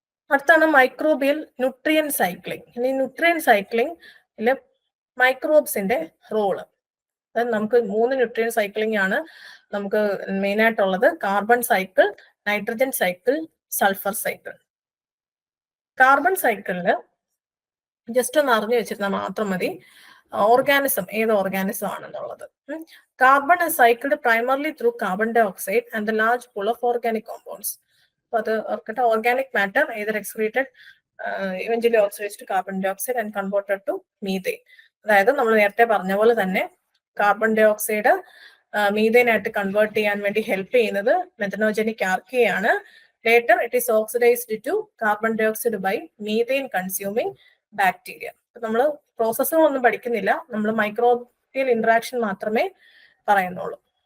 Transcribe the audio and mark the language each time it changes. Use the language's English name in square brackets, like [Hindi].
[Malayalam] അടുത്താണ് microbial nutrient cycling. ഇനി nutrient സൈക്ലിംഗില് മൈക്രോബ്സിന്റെ role, അതായത് നമുക്ക് 3 ന്യൂട്രിയൻ സൈക്ലിംഗ് ആണ് നമുക്ക് മെയിൻ ആയിട്ടുള്ളത്. Carbon cycle, nitrogen cycle, sulphur cycle. Carbon സൈക്കിളില് just ഒന്ന് അറിഞ്ഞു വെച്ചിരുന്നാൽ മാത്രം മതി ഓർഗാനിസം ഏത് ഓർഗാനിസം ആണെന്നുള്ളത്. [English] Carbon is cycled primarily through carbon dioxide and the large pool of organic compounds. [Malayalam] അപ്പൊ അത് ഓർക്കട്ടെ, [English] Organic matter either excreted eventually oxidized to carbon dioxide and converted to methane. [Malayalam] അതായത് നമ്മൾ നേരത്തെ പറഞ്ഞ പോലെ തന്നെ കാർബൺ ഡൈ ഓക്സൈഡ് മീഥേൻ ആയിട്ട് convert ചെയ്യാൻ വേണ്ടി ഹെൽപ്പ് ചെയ്യുന്നത് methanogenic ആർക്കിയാണ്. [English] Later it is oxidized to carbon dioxide by methane consuming bacteria. [Malayalam] നമ്മൾ പ്രോസസ്സുകളൊന്നും പഠിക്കുന്നില്ല, നമ്മൾ മൈക്രോബിയൽ ഇന്ററാക്ഷൻ മാത്രമേ പറയുന്നുള്ളൂ.